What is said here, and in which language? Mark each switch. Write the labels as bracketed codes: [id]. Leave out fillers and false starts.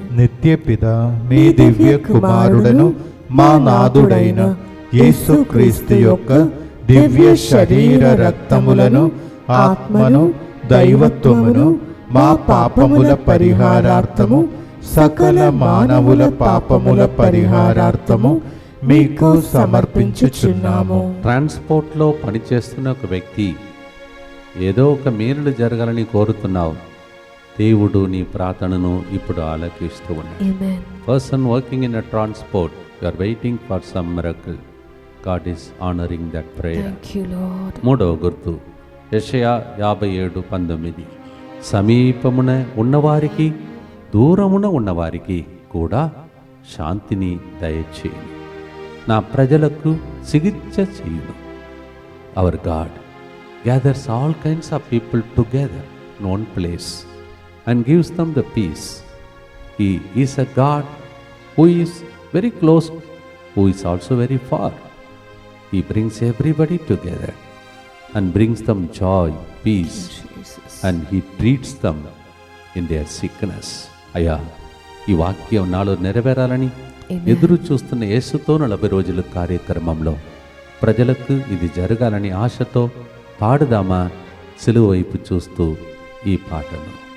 [te] నిత్యపిత మీ దివ్య కుమారుడను మా నాథుడైన యేసుక్రీస్తు యొక్క దివ్య శరీర రక్తములను ఆత్మను దైవత్వమును మా పాపముల పరిహారార్థము సకల మానవుల పాపముల పరిహారార్థము మీకు సమర్పించుచున్నాము. ట్రాన్స్పోర్ట్లో పనిచేస్తున్న ఒక వ్యక్తి ఏదో ఒక మేలులు జరగాలని కోరుతున్నావు. దేవుడు నీ ప్రార్థనను ఇప్పుడు ఆలకిస్తూ ఉన్నాడు. [en] Amen. Person working in a transport, you are waiting for some miracle. God is honoring that prayer. Thank you, Lord. [te] మూడవ గుర్తు యెషయా 57:19. సమీపమున ఉన్నవారికి దూరమున ఉన్నవారికి కూడా శాంతిని దయచేయి. నా ప్రజలకు చికిత్స చేయును. [en] Our God gathers all kinds of people together in one place and gives them the peace. He is a God who is very close, who is also very far. He brings everybody together and brings them joy, peace, Jesus. and he treats them in their sickness. [te] అయ్యా, ఈ వాక్యం నాలో నెరవేరాలని [en] Amen. [te] ఎదురు చూస్తున్న యేసుతో 40 రోజుల కార్యక్రమంలో ప్రజలకు ఇది జరగాలని ఆశతో పాడుదామా సిలువ వైపు చూస్తూ ఈ పాటను.